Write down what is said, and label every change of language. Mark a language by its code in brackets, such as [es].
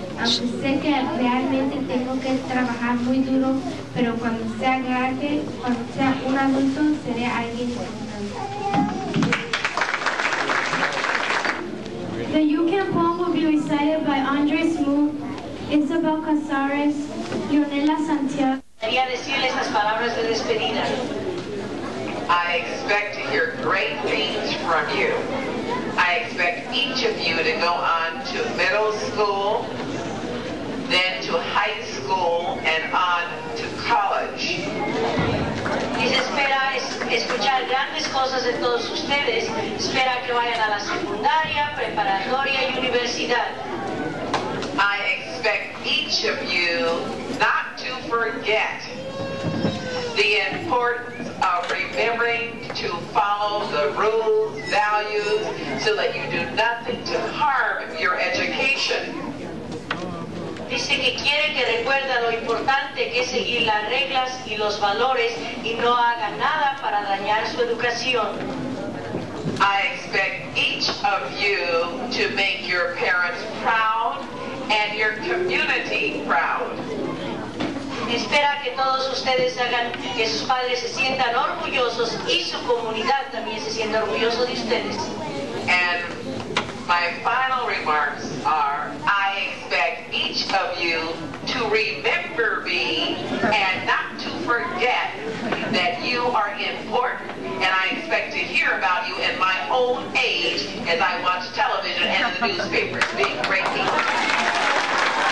[es] aunque sé que realmente tengo que trabajar muy duro, pero cuando sea grande, cuando sea un adulto, seré alguien importante. [en] The You Can poem will be recited by Andres Moore, Isabel Casares, Leonela Santiago. [es] Quería decirle estas palabras de despedida. [en] I expect to hear great things from you. I expect each of you to go on to middle school, then to high school, and on to college. [es] Y se espera escuchar grandes cosas de todos ustedes. Espera que vayan a la secundaria, preparatoria y universidad. [en] I expect each of you not to forget the importance of remembering to follow the rules, values, so that you do nothing to harm your education. [es] Dice que quiere que recuerden lo importante que es seguir las reglas y los valores y no haga nada para dañar su educación. [en] I expect each of you to make your parents proud and your community proud. [es] Espera que todos ustedes hagan que sus padres se sientan orgullosos y su comunidad también se sienta orgulloso de ustedes. [en] And my final remarks are, I expect each of you to remember me and not to forget that you are important. And I expect to hear about you in my old age as I watch television and the newspapers being great people.